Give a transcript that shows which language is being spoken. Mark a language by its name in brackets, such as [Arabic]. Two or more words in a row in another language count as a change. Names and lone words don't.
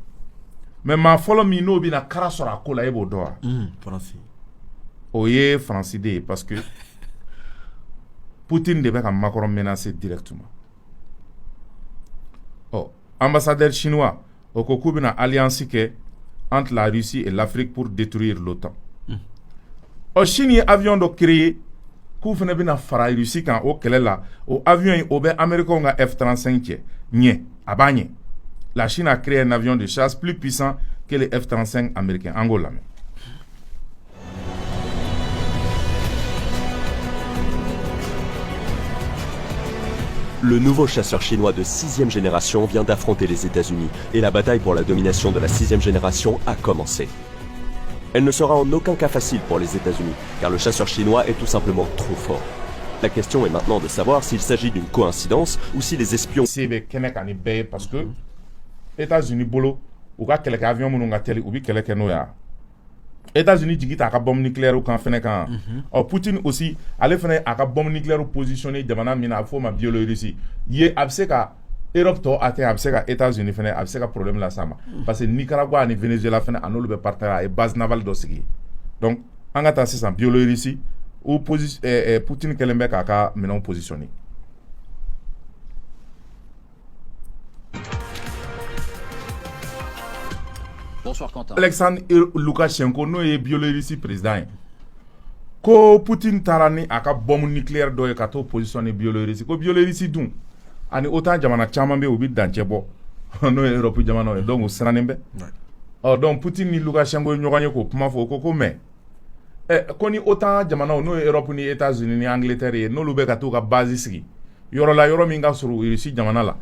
[Bambara] Mais maa fɔlɔ min n'o bɛna kara sɔrɔ a ko la, e b'o dɔn wa? France. O ye France de ye [French] parce que [Bambara] Poutine de bɛ ka Macron menacer directement. [French] Ambassadeur chinois, [Bambara] o ko k'u bɛna alliance kɛ [French] entre la Russie et l'Afrique pour détruire l'OTAN. [Bambara] Chine ye avion dɔ créer k'u fana bɛna fara Russie kan o kɛlɛ la. O avion in o bɛ Américains ka F-35 cɛ ɲɛ, a b'a ɲɛ. [French] La Chine a créé un avion de chasse plus puissant que les F-35 américains. En gros, Le nouveau chasseur chinois de 6e génération vient d'affronter les États-Unis et la bataille pour la domination de la 6e génération a commencé. Elle ne sera en aucun cas facile pour les États-Unis, car le chasseur chinois est tout simplement trop fort. La question est maintenant de savoir s'il s'agit d'une coïncidence ou si les espions... Parce que [Bambara] États-Unis bolo ou ka kɛlɛkɛ avion minnu ka teli u bi kɛlɛ kɛ n'o ya. États-Unis jigi ta ka [French] bombe nucléaire [Bambara] kan fɛnɛ kan. Poutine aussi ale fɛnɛ a ka [French] bombe nucléaire positionné [Bambara] jamana min na a fɔ ma Biélorussie. Ye a bɛ se ka Europe tɔ atteint, a bɛ se ka États-Unis fɛnɛ a bɛ se ka problème la s'a ma. [French] Parce que [Bambara] Nicaragua ni Venezuela fɛnɛ a n'olu bɛ partenaire a ye [French] base navale [Bambara] dɔ sigi. Donc an ka taa sisan Biélorussie où Poutine kɛlen bɛ k'a ka minɛnw positionné. [French] Bonsoir Quentin. [Bambara] Alexandre Loukachenko n'o ye Biélorussie président ye. Ko Poutine taara ni a ka [French] bombe nucléaire [Bambara] dɔ ye ka t'o positionné Biélorussie. Ko Biélorussie dun ani OTAN jamana caman bɛ u bi dancɛ bɔ n'o ye Europe jamanaw ye. Donc u sirannen bɛ. Donc Poutine ni Loukachenko ye ɲɔgɔn ye k'o kuma fɔ ko mais ko ni OTAN jamanaw n'o ye Europe ni États-Unis ni Angleterre ye n'olu bɛ ka t'u ka base sigi yɔrɔ la yɔrɔ min ka surun Russie jamana la.